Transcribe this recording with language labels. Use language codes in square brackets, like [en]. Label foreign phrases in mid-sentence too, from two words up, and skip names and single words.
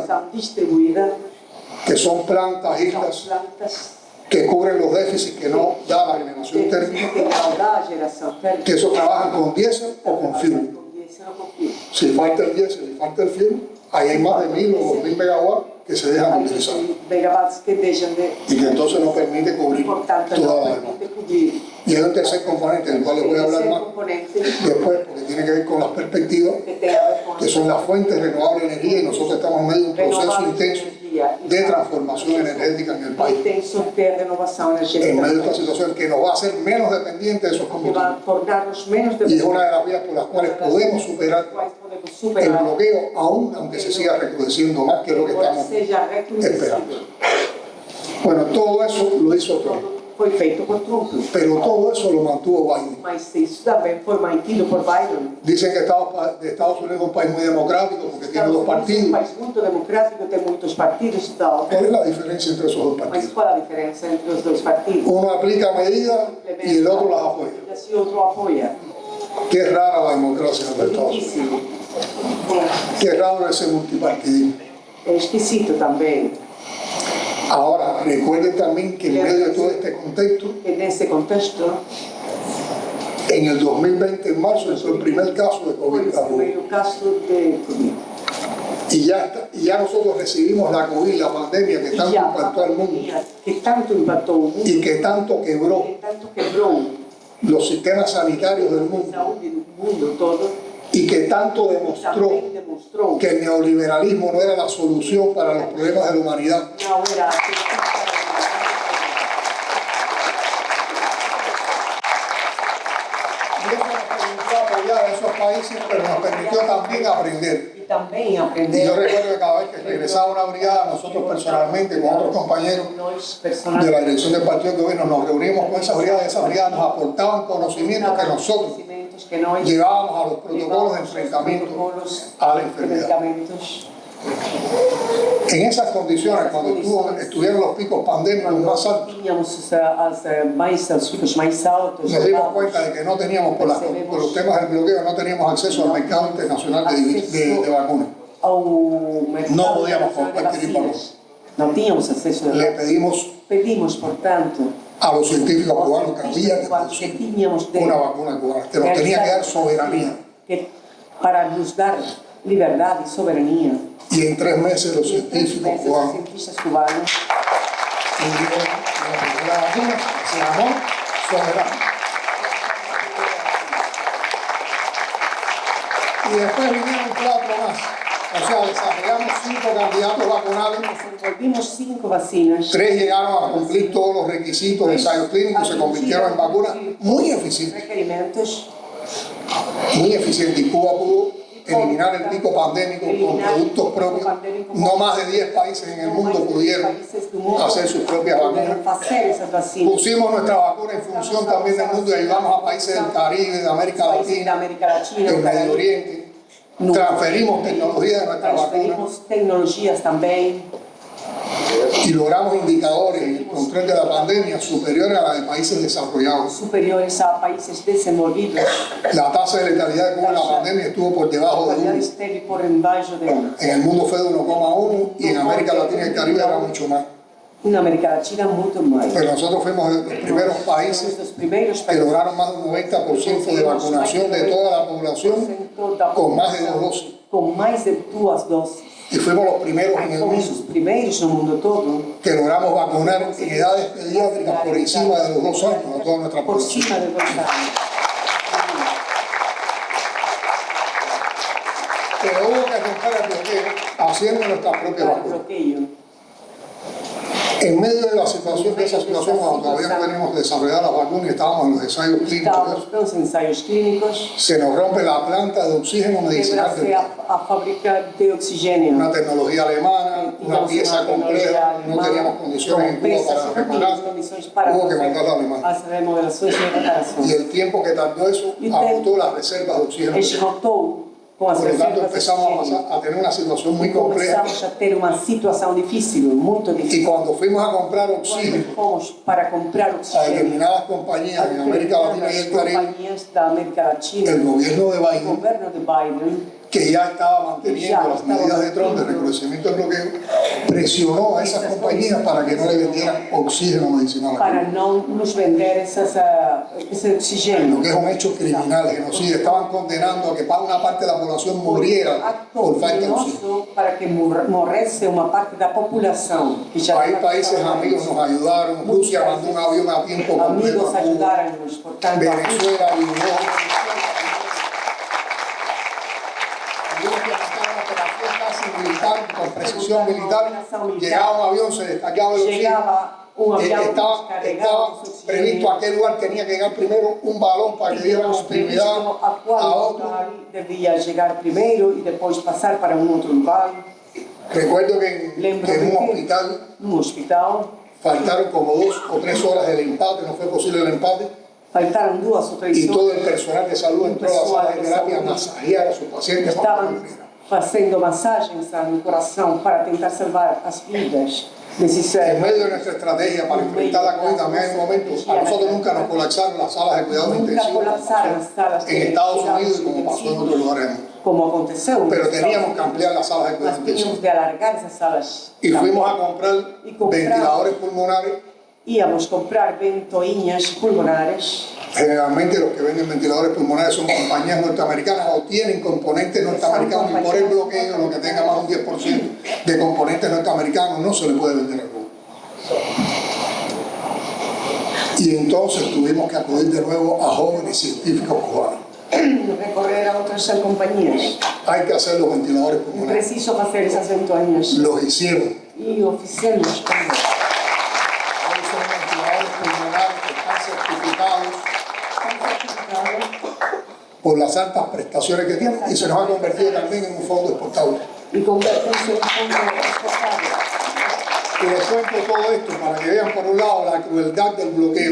[pt] Distribuída. [es] que son plantas, [pt] São [es] islas, [pt] plantas [es] que cubren los déficits que no da la generación térmica, [pt] que não dá a geração térmica. [es] que eso trabajan con diésel o con fuel. [pt] Com diesel ou com fio. [es] Si falta el diésel y falta el fuel, ahí hay más de 1000 o 2000 megawatts que se dejan de utilizar [pt] Megawatts que deixam de. [es] y que entonces no permite cubrir [pt] Portanto, [es] toda [pt] não [es] la demanda. [pt] permite cobrir. [es] Y hay un tercer componente del cual les voy a hablar más [pt] Componente [es] después, porque tiene que ver con las perspectivas, [pt] que tem a ver com [es] que son las fuentes renovables de energía, y nosotros estamos en medio de un proceso intenso de transformación energética en el país, [pt] intenso de renovação energética. [es] en medio de esta situación que nos va a hacer menos dependientes de esos [pt] que [es] combustibles. va a tornarnos menos Y es una de las vías por las cuales podemos superar el bloqueo, aún aunque se siga recrudeciendo más que lo que estamos esperando. Bueno, todo eso lo hizo Trump, [pt] Foi feito por Trump, [es] pero todo eso lo mantuvo Biden. [pt] mas isso também foi mantido por Biden. [es] Dicen que Estados Unidos es un país muy democrático porque tiene dos [pt] É um [es] partidos. [pt] país muito democrático, tem muitos partidos e tal. [es] ¿Cuál es la diferencia entre esos dos [pt] Mas [es] partidos? [pt] qual a diferença entre os dois partidos? [es] Uno aplica medidas y el otro las apoya. [pt] E o outro apoia. [es] Qué rara la democracia en los Estados Unidos. [pt] Difícil. [es] Qué raro ese multipartidismo. [pt] É esquisito também [es] Ahora, recuerden también que en medio de todo este contexto, [pt] que nesse contexto [es] en el 2020, en marzo, fue el primer caso de [pt] foi [es] COVID. [pt] o primeiro caso de Covid. [es] Y ya nosotros recibimos la COVID, la pandemia que tanto impactó al mundo [pt] que tanto impactou o mundo, [es] y que tanto quebró [pt] que tanto quebrou [es] los sistemas sanitarios del [pt] a [es] mundo [pt] saúde do mundo todo, [es] y que tanto demostró [pt] também demonstrou [es] que el neoliberalismo no era la solución para los problemas de la humanidad. [pt] não era [es] Y eso nos permitió apoyar a esos países, pero nos permitió también aprender. [pt] e também [es] Y yo [pt] aprender [es] recuerdo que cada vez que regresaba una brigada, nosotros personalmente, con otros compañeros [pt] nós [es] de personalmente la dirección del partido de gobierno, nos reuníamos con esas brigadas nos aportaban conocimientos que nosotros [pt] conhecimentos que nós [es] llevábamos a los protocolos de enfrentamiento a la enfermedad. [pt] medicamentos. [es] En esas condiciones, cuando estuvieron los picos pandémicos más altos, [pt] Tínhamos os picos mais altos, [es] nos dimos cuenta de que no teníamos, por los temas del bloqueo, no teníamos acceso al mercado internacional de vacunas. [pt] ao mercado [es] No podíamos [pt] internacional de [es] adquirir [pt] vacinas. Não tínhamos acesso a [es] Le pedimos [pt] portanto, [es] a los científicos cubanos que había que [pt] que [es] producir [pt] tínhamos de [es] una vacuna cubana, que nos tenía que dar soberanía. [pt] que para nos dar liberdade e soberania. [es] Y en 3 meses los científicos [pt] Os [es] cubanos [pt] cientistas cubanos [es] tuvieron la primera vacuna, que se llamó Soberano. Y después vinieron 4 más. O sea, desarrollamos 5 candidatos vacunales. [pt] desenvolvimos 5 vacinas. [es] 3 llegaron a cumplir todos los requisitos de ensayos clínicos, se convirtieron en vacunas muy eficientes. [pt] Requerimentos. [es] Muy eficientes. Y Cuba pudo eliminar el pico pandémico con productos propios. No más de 10 países en el mundo pudieron hacer sus propias vacunas. [pt] Fazer essas vacinas. [es] Pusimos nuestra vacuna en función también del mundo y ayudamos a países del Caribe, de América [pt] Países da [es] Latina, [pt] América Latina, [es] del Medio Oriente. Transferimos tecnología de nuestra vacuna [pt] transferimos tecnologias também. [es] y logramos indicadores en el control de la pandemia superiores a la de países desarrollados. [pt] Superiores a países desenvolvidos. [es] La tasa de letalidad de Cuba en la pandemia estuvo por debajo de 1. [pt] Esteve por embaixo de 1. [es] En el mundo fue de 1,1 y en América Latina y el Caribe era mucho más. [pt] En América Latina muito mais. [es] Pero nosotros fuimos de los primeros países que lograron más de un 90% de vacunación de toda la población con más de 2 dosis. [pt] Com mais de 2 dosis. [es] Y fuimos los primeros en el [pt] Fomos [es] mundo [pt] os primeiros no mundo todo [es] que logramos vacunar en edades pediátricas por encima de los 2 años a toda nuestra [pt] por [es] población. [pt] cima de 2 anos. [es] Pero hubo que romper el bloqueo haciendo nuestras propias [pt] Para [es] vacunas. [pt] bloqueio. [es] En medio de esa situación, cuando todavía no veníamos desarrollar las vacunas y estábamos en los ensayos clínicos, [pt] Estávamos nos ensaios clínicos. [es] se nos rompe la planta de oxígeno medicinal [pt] Quebra-se a fábrica de oxigênio. [es] una tecnología alemana, una pieza compleja, no teníamos condiciones en Cuba para reparar, hubo que mandarla a Alemania. [pt] As remodelações e reparações. [es] Y el tiempo que tardó eso agotó las reservas de oxígeno. [pt] Esgotou com as [es] Por lo tanto, [pt] reservas de [es] empezamos [pt] oxigênio. [es] a tener una situación muy compleja. [pt] Começamos a ter uma situação difícil, muito [es] Y [pt] difícil. [es] cuando fuimos a comprar oxígeno [pt] Quando fomos para comprar [es] a [pt] oxigênio, [es] determinadas compañías en América Latina y el Caribe, [pt] companhias da América Latina, [es] el gobierno de [pt] o [es] Biden, [pt] governo de Biden, [es] que ya estaba manteniendo las medidas de Trump de recrudecimiento del bloqueo, presionó a esas compañías para que no le vendieran oxígeno medicinal. [pt] para não nos vender esse [es] Lo [pt] oxigênio. [es] que es un hecho criminal, genocidio. Estaban condenando a que una parte de la población muriera [pt] Acto [es] por falta de oxígeno. [pt] criminoso para que morresse uma parte da população. Que já [es] Hay países amigos nos ayudaron. Rusia mandó un avión a tiempo completo [pt] amigos [es] a Cuba. [pt] ajudaram-nos, portanto, [es] Venezuela ayudó. Tuvimos que montar una operación casi militar, con precisión militar. Llegaba un avión, se descargaba el oxígeno. [pt] chegava avião [es] Estaba previsto a qué lugar tenía que llegar primero un balón para que diera continuidad [pt] a a qual [es] otro. [pt] lugar devia chegar primeiro e depois passar para outro lugar. [es] Recuerdo que en un hospital [pt] Num hospital, [es] faltaron como 2 o 3 horas del empate, no fue posible el empate, [pt] faltaram 2 ou 3 [es] y todo [pt] horas. [es] el personal de salud entró a la sala de terapia a masajear a sus pacientes para que [pt] Estavam [es] murieran. [pt] fazendo massagens no coração para tentar salvar as vidas desses [es] En medio de nuestra estrategia para enfrentar la COVID, también hay momentos, a nosotros nunca nos colapsaron las salas de cuidados [pt] nunca [es] intensivos [pt] colapsaram as salas [es] en Estados Unidos y como pasó en otros lugares del mundo. [pt] como aconteceu. [es] Pero teníamos que ampliar las salas de [pt] Nós [es] cuidados [pt] tínhamos [es] intensivos. [pt] de alargar essas salas. [es] Y fuimos a comprar Y compramos. ventiladores pulmonares. [pt] Íamos comprar ventoinhas pulmonares. [es] Generalmente los que venden ventiladores pulmonares son compañías norteamericanas o tienen componentes norteamericanos y por el bloqueo, lo que tenga más de un 10% de componentes norteamericanos no se le puede vender a Cuba. Y entonces tuvimos que acudir de nuevo a jóvenes científicos cubanos. [pt] Recorrer a outras companhias. [es] Hay que hacer los ventiladores pulmonares. [pt] Preciso fazer essas ventoinhas. [es] Los hicieron. [pt] E o fizemos também. [es] Hoy son ventiladores pulmonares que están certificados por las altas prestaciones que tienen y se nos ha convertido también en un fondo exportable. [pt] E convertem-se em fundo exportável. [es] Y les cuento todo esto para que vean por un lado la crueldad del bloqueo